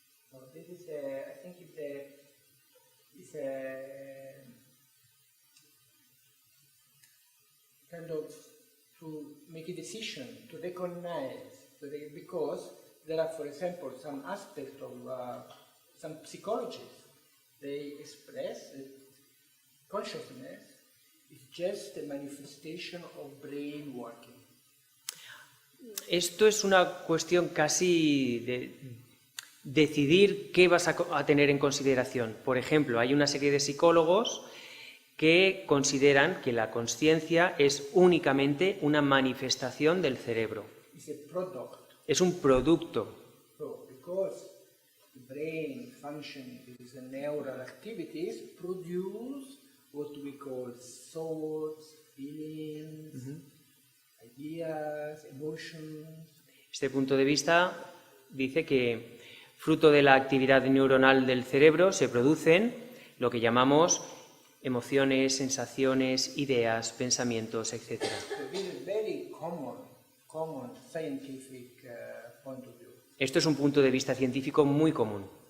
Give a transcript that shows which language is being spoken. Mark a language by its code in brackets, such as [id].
[en] So this is I think it's a kind of to make a decision to recognize because there are, for example, some aspects of some psychologists. They express that consciousness is just a manifestation of brain working. [es] Esto es una cuestión casi de decidir qué vas a tener en consideración. Por ejemplo, hay una serie de psicólogos que consideran que la consciencia es únicamente una manifestación del cerebro. [en] It's a product. [es] Es un producto. [en] So, because the brain function is the neural activities produce what we call thoughts, feelings, ideas, emotions. [es] Este punto de vista dice que fruto de la actividad neuronal del cerebro se producen lo que llamamos emociones, sensaciones, ideas, pensamientos, etc. [en] So this is very common scientific point of view. [es] Esto es un punto de vista científico muy común.